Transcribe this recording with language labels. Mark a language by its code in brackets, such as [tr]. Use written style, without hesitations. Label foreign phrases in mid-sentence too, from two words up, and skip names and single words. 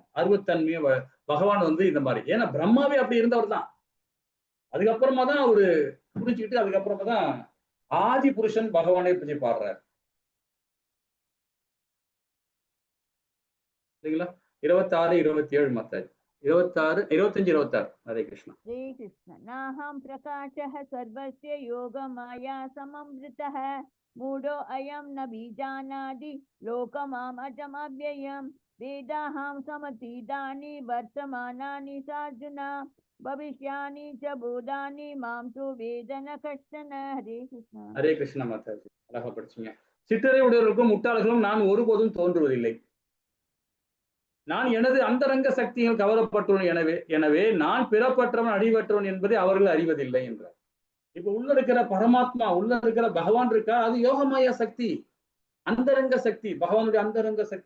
[ta] அருவத்தன்மையை பகவான் இந்த மாதிரி, ஏன்னா பிரம்மாவே அப்படி இருந்தவர் தான். அதுக்கப்புறமா தான் அவரு புரிஞ்சுக்கிட்டு அதுக்கப்புறமா தான் ஆதி புருஷன் பகவானை பற்றி பாடுறாரு இல்லைங்களா? 26 27 மாதாஜி। 26 25 26 हरे कृष्णा। [hi] हरे कृष्ण। [sa] नाहं प्रकाशः सर्वस्य योगमाया सममृतः मूढो अयं न बीजानादि लोकमाम् अजमव्ययम् वेदाहं समतीतानि वर्तमानानि सार्जुन भविष्यानि च भूतानि मां तु वेद न कश्चन। [hi] हरे कृष्ण। [ta] हरे कृष्णा மாதாஜி, அழகா படிச்சீங்க। சிற்றறிவுடையவர்களுக்கும் முட்டாள்களும் நான் ஒருபோதும் தோன்றுவதில்லை. நான் எனது அந்தரங்க சக்தியில் கவரப்பட்டுள்ளேன், எனவே நான் பிறப்பற்றவன் அடிவற்றவன் என்பதை அவர்கள் அறிவதில்லை என்றார். இப்ப உள்ள இருக்கிற பரமாத்மா, உள்ள இருக்கிற பகவான் இருக்கா, அது யோகமாயா சக்தி, அந்தரங்க சக்தி, பகவானுடைய அந்தரங்க சக்தி.